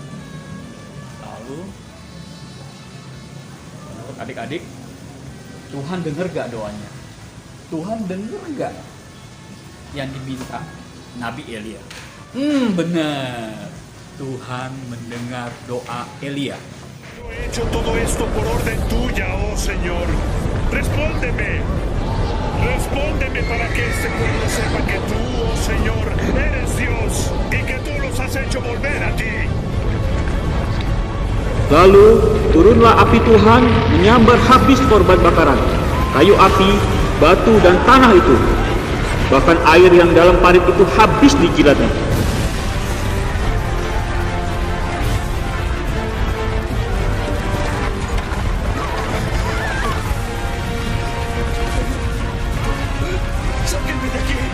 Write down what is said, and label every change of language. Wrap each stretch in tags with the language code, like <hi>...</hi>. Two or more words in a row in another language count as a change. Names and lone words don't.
<id>Lalu menurut adik-adik, Tuhan dengar gak doanya? Tuhan dengar gak yang diminta Nabi Elia? Benar, Tuhan mendengar doa Elia.</id> <es>Yo he hecho todo esto por orden tuya, oh Señor. Respóndeme. Respóndeme para que este pueblo sepa que tú, oh Señor, eres Dios y que tú los has hecho volver a ti.</es> <id>Lalu turunlah api Tuhan menyambar habis korban bakaran, kayu api, batu dan tanah itu. Bahkan air yang dalam parit itu habis dijilatnya.</id> <es>¡Sáquenme de aquí!</es>